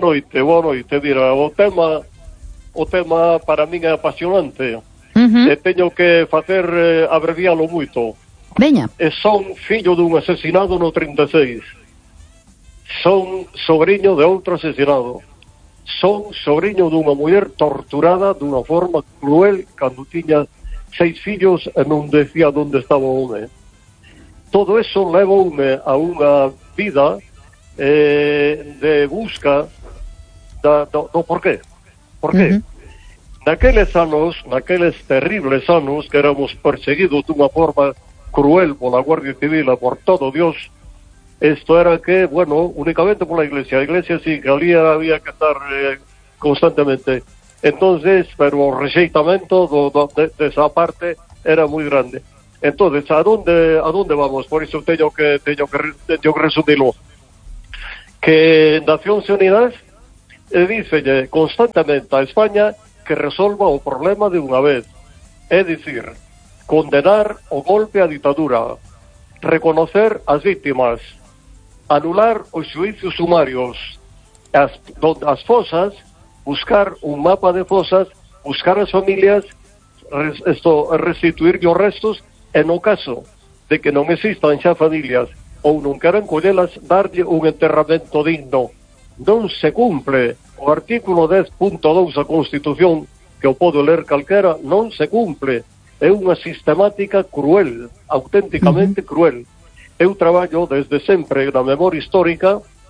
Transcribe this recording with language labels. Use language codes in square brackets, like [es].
[es] Buena noite, mira, [gl] o tema [es] para mí es apasionante. Tengo que hacer abreviarlo mucho. [gl] Veña. Son fillo de un asesinado no 36. [es] Son sobrino de otro asesinado. [gl] Son sobrino dunha muller torturada dunha forma cruel cando tiña 6 fillos e non decía onde estaba o home. Todo eso levoume a unha vida de busca do porqué. Por qué? Naqueles terribles anos que éramos perseguidos dunha forma cruel pola Guardia Civil e por todo Dios, esto era que, bueno, [es] únicamente por la iglesia. La iglesia sí, que allí había que estar constantemente. Entonces, pero el rexeitamento de esa parte era muy grande. Entonces, ¿a dónde vamos? Por eso tengo que resumirlo. Que Naciones Unidas [gl] e dicenlle constantemente a España que resolva o problema de unha vez. É dicir, condenar o golpe á ditadura, reconocer as vítimas, anular os xuízos sumarios, as fosas, buscar un mapa de fosas, buscar as familias, restituir os restos, e no caso de que non existan xa familias ou non queran collelas, darlle un enterramento digno. Non se cumple o artículo 10.2 da Constitución, que o podo ler calquera, non se cumple. É unha sistemática cruel, auténticamente cruel. Eu traballo desde sempre na memoria histórica.